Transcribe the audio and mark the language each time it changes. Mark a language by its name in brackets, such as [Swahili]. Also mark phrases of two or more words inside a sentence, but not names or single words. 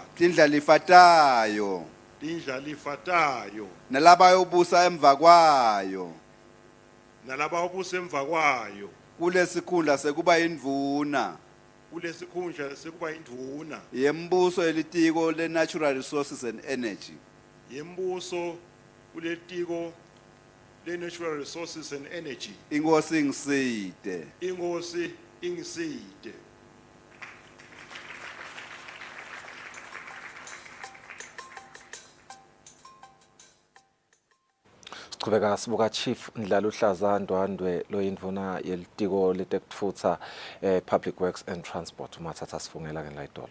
[Swati] Tindlela ifatayo. Tindlela ifatayo. Nalaba yobusa emva kwayo. Nalaba yobusa emva kwayo. Kulesikhundla sekuba indvuna. Kulesikhundla sekuba indvuna. Yembuso elitiko le [English] natural resources and energy. [Swati] Yembuso kulitiko le [English] natural resources and energy. [Swati] Inkosi ngiside. Inkosi ingiside. Sichubeka sibuka Chief Ndlaluhlaza Ndwandwe lo indvuna yelitiko letekutfutsa [English] Public Works and Transport [Swati] umathatha sifungela ke la idolo.